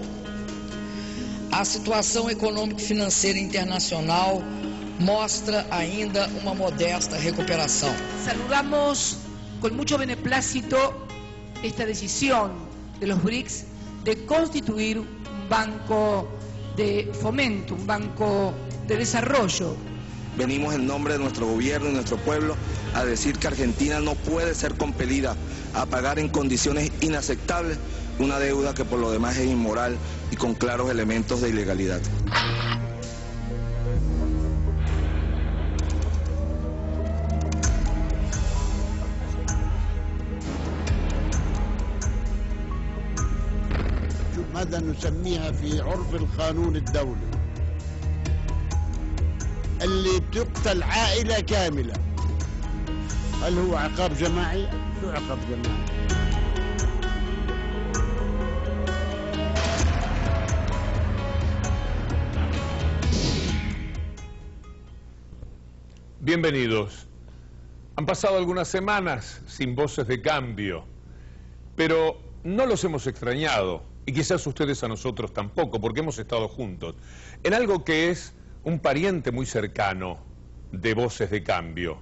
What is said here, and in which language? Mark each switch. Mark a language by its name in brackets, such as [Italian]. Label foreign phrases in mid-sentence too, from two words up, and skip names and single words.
[Portuguese] A situação econômica e financeira internacional mostra ainda uma modesta recuperação. [Spanish] Saludamos con mucho beneplácito esta decisión de los BRICS de constituir un banco de fomento, un banco de desarrollo. Venimos en nombre de nuestro gobierno y nuestro pueblo a decir que Argentina no puede ser compelida a pagar en condiciones inaceptables una deuda que por lo demás es inmoral y con claros elementos de ilegalidad. [Arabic] ماذا نسميها في عرف القانون الدولي اللي بتقتل عائلة كاملة. هل هو عقاب جماعي؟ شو عقاب جماعي؟ [Spanish] Bienvenidos. Han pasado algunas semanas sin voces de cambio, pero no los hemos extrañado, y quizás ustedes a nosotros tampoco, porque hemos estado juntos, en algo que es un pariente muy cercano de Voces de Cambio.